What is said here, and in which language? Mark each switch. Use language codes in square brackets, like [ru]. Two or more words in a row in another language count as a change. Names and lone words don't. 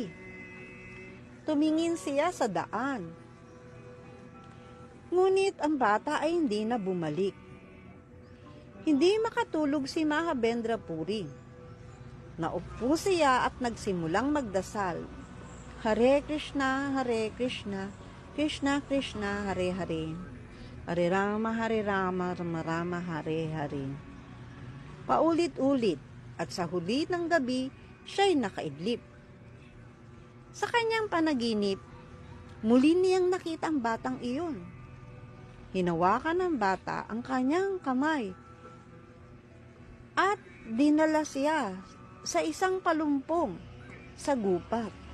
[tl] Tumingin siya sa daan. Ngunit ang bata ay hindi na bumalik. Hindi makatulog si Mahabendra Puri. Naupo siya at nagsimulang magdasal. [sa] "Hare Krishna, Hare Krishna, Krishna Krishna, Hare Hare. Hare Rama, Rama Rama, Hare Hare." [tl] Paulit-ulit at sa huli ng gabi, siya'y nakaidlip. Sa kanyang panaginip, muli niyang nakita ang batang iyon. Hinawakan ng bata ang kanyang kamay at dinala siya sa isang palumpong sa gubat.